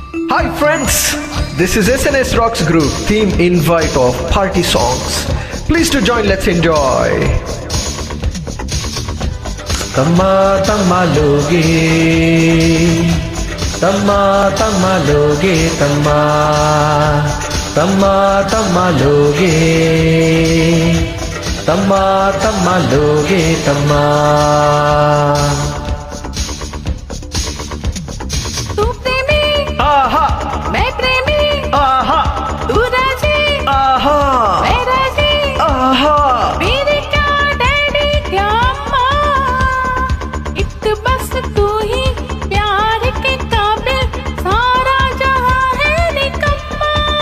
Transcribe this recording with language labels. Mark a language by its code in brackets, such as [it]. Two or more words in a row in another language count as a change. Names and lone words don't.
[en] Hi friends, this is SNS Rocks Group theme invite of party songs. Please to join, let's enjoy. [hi] तम्मा तम्मा लोगे, तम्मा तम्मा लोगे, तम्मा तम्मा तम्मा लोगे, तम्मा तम्मा लोगे, तम्मा. तू प्रेमी आहा मैं प्रेमी आहा तू राजी आहा मैं राजी आहा मेरे क्या डैडी क्या अम्मा एक बस तू ही प्यार के काबिल सारा जहां है निकम्मा